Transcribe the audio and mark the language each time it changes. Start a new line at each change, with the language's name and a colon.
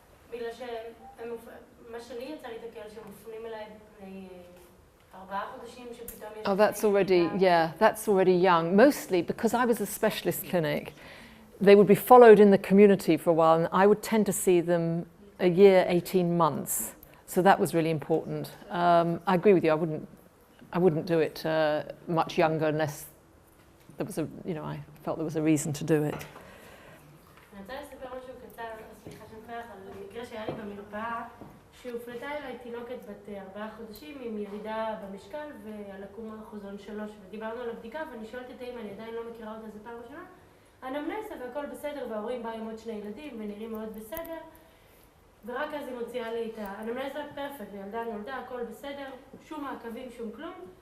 Hebrew: בגלל שמה שאני יצא להתקל שמופנים אליי בני 4 חודשים שפתאום יש...
English: Oh, that's already, yeah, that's already young. Mostly because I was a specialist clinic, they would be followed in the community for a while, and I would tend to see them a year, 18 months. So that was really important. I agree with you. I wouldn't do it much younger unless there was a, you know, I felt there was a reason to do it.
Hebrew: אני רוצה לספר משהו קצר, סליחה שמפרח, על מקרה שהיה לי במרפאה, שהופלטה אליי תינוקת בת 4 חודשים עם ירידה במשקל ועל עקום אחוזון 3, ודיברנו על הבדיקה, ואני שואלת את האמא, אני עדיין לא מכירה אותה, זה פעם ראשונה, אנמנסה והכל בסדר, וההורים באו עם עוד 2 ילדים ונראים מאוד בסדר, ורק אז היא מוציאה לי את האנמנסה פרפקט, וילדה נולדה, הכל בסדר, שום מעקבים, שום כלום.